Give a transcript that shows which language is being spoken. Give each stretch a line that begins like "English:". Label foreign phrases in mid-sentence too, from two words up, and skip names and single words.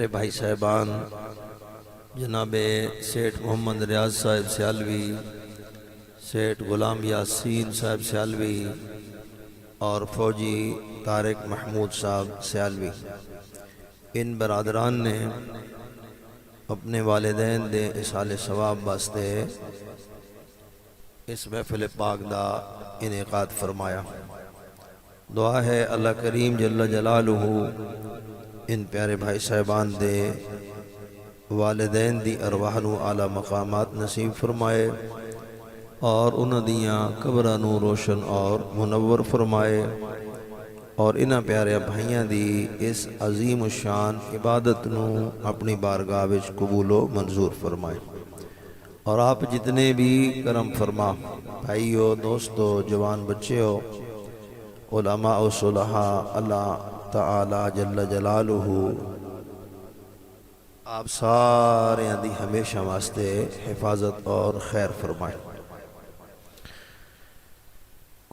Punjabi: بھائی صاحبان جناب سیٹھ محمد ریاض صاحب سیالوی، سیٹھ غلام یاسین صاحب سیالوی اور فوجی طارق محمود صاحب سیالوی، ان برادران نے اپنے والدین دے اصال ثواب واسطے اس محفل پاک دا انعقاد فرمایا. دعا ہے اللہ کریم جل جلالہ ان پیارے بھائی صاحبان دے والدین دی ارواح نو اعلی مقامات نصیب فرمائے اور انہاں دیاں قبراں نو روشن اور منور فرمائے اور انہاں پیارے بھائیاں دی اس عظیم الشان عبادت نو اپنی بارگاہ وچ قبول و منظور فرمائے. اور آپ جتنے بھی کرم فرما بھائیو، دوستو، جوان بچے ہو، علماء و صلحاء، اللہ تعالی جل جلالہ آپ سارے دی ہمیشہ واسطے حفاظت اور خیر فرمائے.